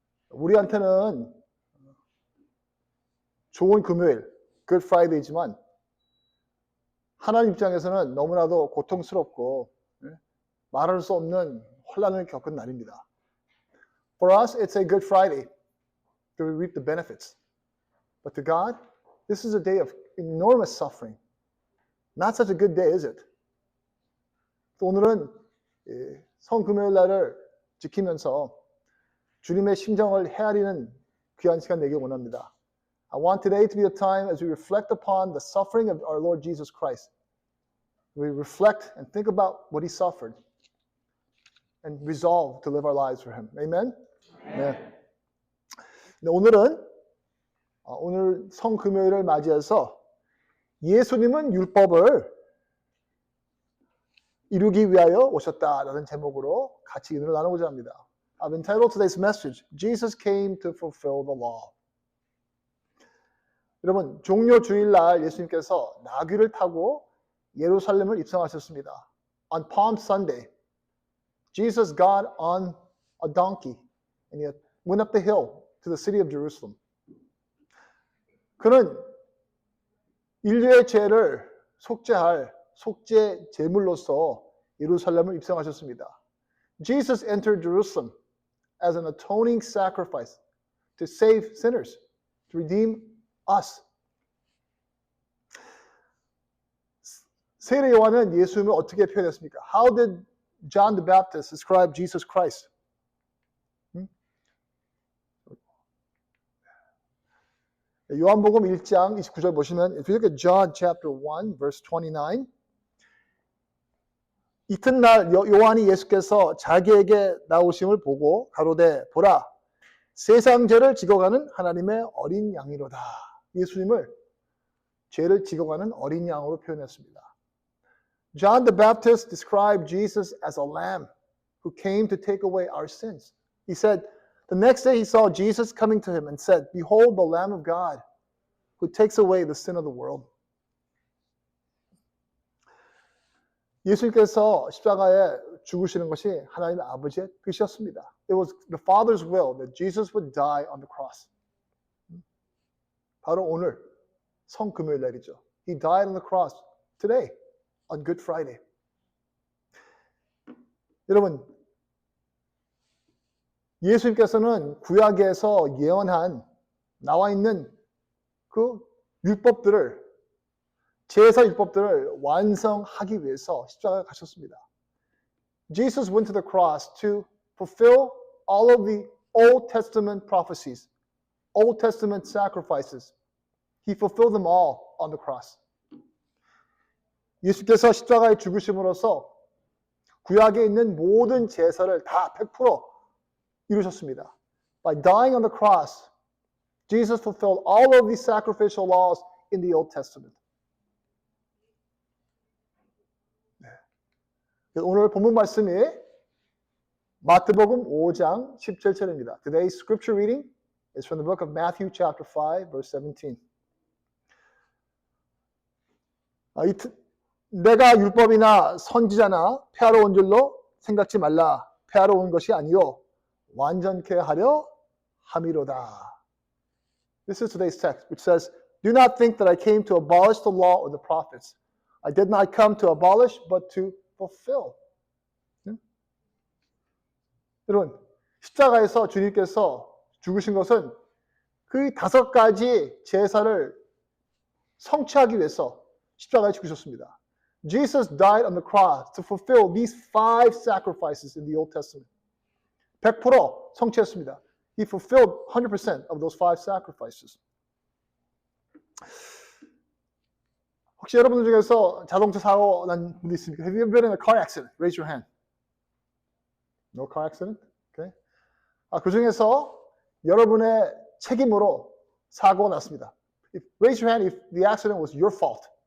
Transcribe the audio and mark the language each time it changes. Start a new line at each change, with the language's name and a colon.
Korean: 우리한테는 좋은 금요일, Good Friday이지만 하나님 입장에서는 너무나도 고통스럽고 말할 수 없는 혼란을 겪은 날입니다.
English: For us, it's a Good Friday to reap the benefits. But to God, this is a day of enormous suffering. Not such a good day, is it?
Korean: 또 오늘은 성금요일 날을 지키면서 주님의 심정을 헤아리는 귀한 시간 되길 원합니다.
English: I want today to be a time as we reflect upon the suffering of our Lord Jesus Christ. We reflect and think about what He suffered and resolve to live our lives for Him. Amen?
Korean: 네. 오늘은 오늘 성금요일을 맞이해서 예수님은 율법을 이루기 위하여 오셨다라는 제목으로 같이 은혜를 나누고자 합니다.
English: I've entitled today's message, Jesus came to fulfill the law.
Korean: 여러분, 종려 주일날 예수님께서 나귀를 타고 예루살렘을 입성하셨습니다.
English: On Palm Sunday, Jesus got on a donkey and he went up the hill to the city of Jerusalem.
Korean: 그는 인류의 죄를 속죄할 속죄 제물로서 예루살렘을 입성하셨습니다.
English: Jesus entered Jerusalem as an atoning sacrifice to save sinners, to redeem us.
Korean: 세례 요한은 예수님을 어떻게 표현했습니까?
English: How did John the Baptist describe Jesus Christ?
Korean: 요한복음 1장 29절 보시면
English: if you look at John chapter 1 verse 29
Korean: 이튿날 요한이 예수께서 자기에게 나오심을 보고 가로되 보라 세상 죄를 지고가는 하나님의 어린 양이로다. 예수님을 죄를 지고가는 어린 양으로 표현했습니다.
English: John the Baptist described Jesus as a lamb who came to take away our sins. He said the next day he saw Jesus coming to him and said, Behold the Lamb of God who takes away the sin of the world.
Korean: 예수님께서 십자가에 죽으시는 것이 하나님 아버지의 뜻이었습니다.
English: It was the Father's will that Jesus would die on the cross.
Korean: 바로 오늘 성금요일 날이죠.
English: He died on the cross today on Good Friday.
Korean: 여러분, 예수님께서는 구약에서 예언한 나와 있는 그 율법들을 제사 율법들을 완성하기 위해서 십자가에 가셨습니다.
English: Jesus went to the cross to fulfill all of the Old Testament prophecies, Old Testament sacrifices. He fulfilled them all on the cross.
Korean: 예수께서 십자가에 죽으심으로써 구약에 있는 모든 제사를 다 100% 이루셨습니다.
English: By dying on the cross, Jesus fulfilled all of these sacrificial laws in the Old Testament.
Korean: 오늘 본문 말씀이 마태복음 5장 17절입니다.
English: Today's scripture reading is from the book of Matthew chapter 5 verse 17.
Korean: 내가 율법이나 선지자나 폐하러 온 줄로 생각지 말라. 폐하러 온 것이 아니요 완전케 하려 함이로다.
English: This is today's text which says, Do not think that I came to abolish the law or the prophets. I did not come to abolish but to fulfill.
Korean: 여러분, 십자가에서 주님께서 죽으신 것은 그 5가지 제사를 성취하기 위해서 십자가에 죽으셨습니다.
English: Jesus died on the cross to fulfill these 5 sacrifices in the Old Testament.
Korean: 100% 성취했습니다.
English: He fulfilled 100% of those 5 sacrifices.
Korean: 혹시 여러분들 중에서 자동차 사고 난 분이 있습니까?
English: Have you ever been in a car accident? Raise your hand. No car accident? Okay.
Korean: 그 중에서 여러분의 책임으로 사고가 났습니다.
English: Raise your hand if the accident was your fault.